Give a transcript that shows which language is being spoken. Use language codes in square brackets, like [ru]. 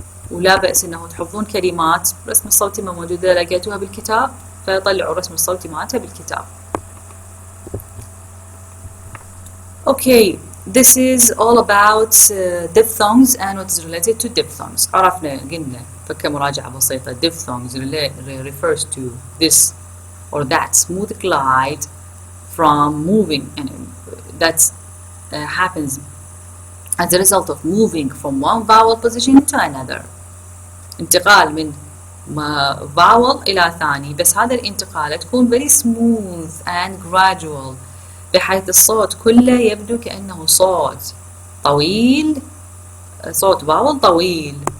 [ar] ولا بأس إنه تحفظون كلمات، الرسم الصوتي ما موجودة لقيتوها بالكتاب فطلعوا الرسم الصوتي مالتها بالكتاب. [en] Okay, this is all about diphthongs and what is related to diphthongs. [ar] عرفنا قلنا فكمراجعة بسيطة [en] diphthongs refers to this or that smooth glide from moving, and that happens as a result of moving from one vowel position to another. [ar] انتقال من vowel إلى ثاني، بس هذا الانتقال تكون [en] very smooth and gradual، [ar] بحيث الصوت كله يبدو كأنه صوت طويل، صوت vowel طويل.